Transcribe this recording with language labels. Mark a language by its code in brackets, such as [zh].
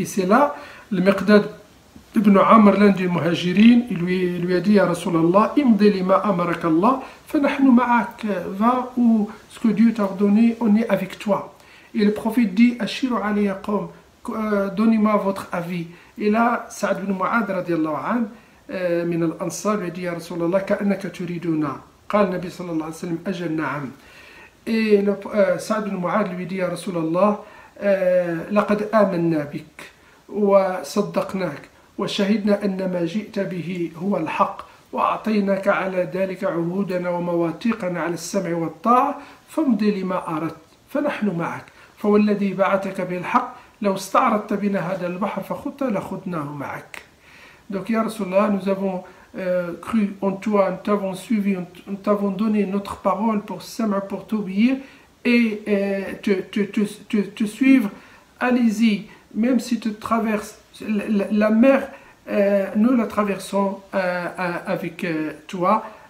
[fr] Et c'est là, le Miqdad ibn Amr, l'un des Muhajirin, il lui a dit à Rasulallah, [ar] imdi lima amarakallah, fa nahnu ma'ak, [fr] va où ce que Dieu t'a ordonné, on est avec toi. Et le prophète dit, [ar] ashiru alayya qawm, [fr] donnez-moi votre avis. Et là, [ar] Sa'd ibn Mu'adh radiallahu anhu, من الأنصار يدي يا رسول الله كأنك تريدنا قال النبي صلى الله عليه وسلم أجل نعم. [fr] Et [ar] سعد بن معاذ [fr] lui dit [ar] يا رسول الله لقد آمنا بك وصدقناك وشهدنا أن ما جئت به هو الحق وأعطيناك على ذلك عهودنا ومواثيقنا على السمع والطاعة فامض لما أردت فنحن معك فوالذي بعثك بالحق لو استعرضت بنا هذا البحر فخذت لخذناه معك. [fr] Donc, Ya Rasulallah, nous avons cru en toi, nous t'avons suivi, nous t'avons donné notre parole pour Sama, pour t'obéir et te suivre. Allez-y, même si tu traverses la mer, nous la traversons avec toi.